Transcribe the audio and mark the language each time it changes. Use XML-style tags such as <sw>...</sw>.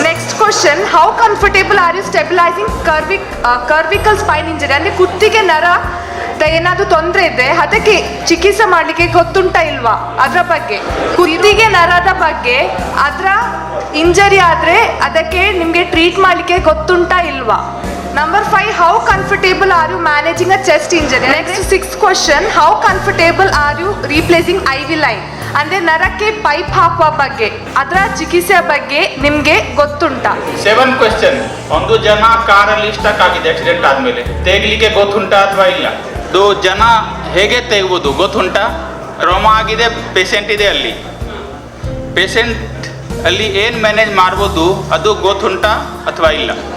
<en>Next question, how comfortable are you stabilising cervical spine injury?</en> <kn>ಅಂದರೆ ಕುತ್ತಿಗೆ ನರದ ಏನಾದರೂ ತೊಂದರೆ ಇದೆ, ಅದಕ್ಕೆ ಚಿಕಿತ್ಸೆ ಮಾಡಲಿಕ್ಕೆ ಗೊತ್ತುಂಟಾ ಇಲ್ವಾ ಅದರ ಬಗ್ಗೆ? ಕುತ್ತಿಗೆ ನರದ ಬಗ್ಗೆ ಅದರ ಇಂಜರಿ ಆದರೆ ಅದಕ್ಕೆ ನಿಮಗೆ ಟ್ರೀಟ್ ಮಾಡಲಿಕ್ಕೆ ಗೊತ್ತುಂಟಾ ಇಲ್ವಾ?</kn> <en>Number 5, how comfortable are you managing a chest injury? Next, sixth question, how comfortable are you replacing IV line?</en> <kn>ಅಂದರೆ ನರಕ್ಕೆ ಪೈಪ್ ಹಾಕುವ ಬಗ್ಗೆ, ಅದರ ಚಿಕಿತ್ಸೆ ಬಗ್ಗೆ ನಿಮಗೆ ಗೊತ್ತುಂಟಾ?</kn> <en>7 question.</en> <kn>ಒಂದು ಜನ ಕಾರಲ್ಲಿ ಸ್ಟಕ್ ಆಗಿದೆ ಆಕ್ಸಿಡೆಂಟ್ ಆದಮೇಲೆ, ತೆಗಲಿಕ್ಕೆ ಗೊತ್ತುಂಟಾ ಅಥವಾ ಇಲ್ಲ? ಅದು ಜನ ಹೇಗೆ ತೆಗ್ಬೋದು ಗೊತ್ತುಂಟಾ? ರೋಮ ಆಗಿದೆ, ಪೇಷಂಟ್ ಇದೆ ಅಲ್ಲಿ, ಪೇಷಂಟ್ ಅಲ್ಲಿ ಏನು ಮ್ಯಾನೇಜ್ ಮಾಡ್ಬೋದು ಅದು ಗೊತ್ತುಂಟಾ ಅಥವಾ ಇಲ್ಲ?</kn>